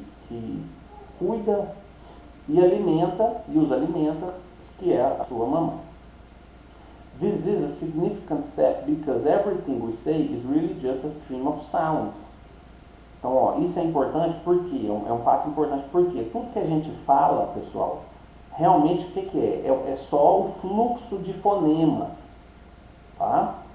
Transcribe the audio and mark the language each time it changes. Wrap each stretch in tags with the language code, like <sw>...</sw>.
<pt>que cuida e alimenta, e os alimenta, que é a sua mamãe.</pt> <en>This is a significant step because everything we say is really just a stream of sounds.</en> <pt>Então, isso é importante porque é um passo importante porque tudo que a gente fala, pessoal, realmente o que é? É só o fluxo de fonemas, tá?</pt>